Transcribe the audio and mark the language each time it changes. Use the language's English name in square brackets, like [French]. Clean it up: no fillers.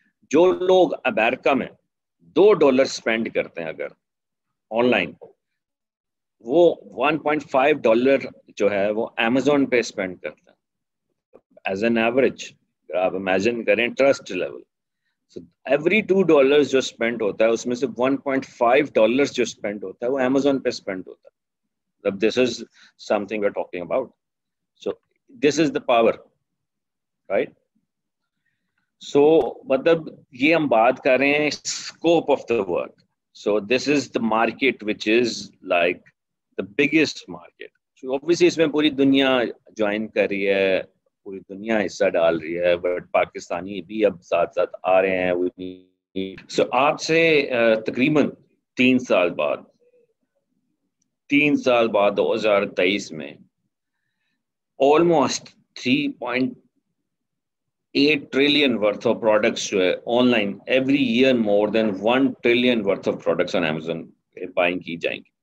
[Urdu] جو لوگ امریکہ میں $2 اسپینڈ کرتے ہیں اگر آن لائن, وہ $1.5 جو ہے وہ Amazon پہ اسپینڈ کرتے ہیں [English] As an average. [Urdu] آپ امیجن کریں [English] Trust level. So every $2 [Urdu] جو اسپینڈ ہوتا ہے اس میں سے $1.5 جو اسپینڈ ہوتا ہے وہ Amazon پہ اسپینڈ ہوتا ہے. [English] This is something we're talking about. So this is the power, right? [Urdu] So مطلب یہ ہم بات کر رہے ہیں [English] scope of the work. So this is the market which is like the biggest market. So obviously [Urdu] اس میں پوری دنیا جوائن کر رہی ہے, پوری دنیا حصہ ڈال رہی ہے, بٹ پاکستانی بھی اب ساتھ ساتھ آ رہے ہیں. سو آپ سے تقریباً 3 سال بعد 2023 میں [English] almost 3.8 trillion worth of products [Urdu] جو ہے [English] online every year more than 1 trillion worth of products on Amazon buying [Urdu] کی جائیں گی.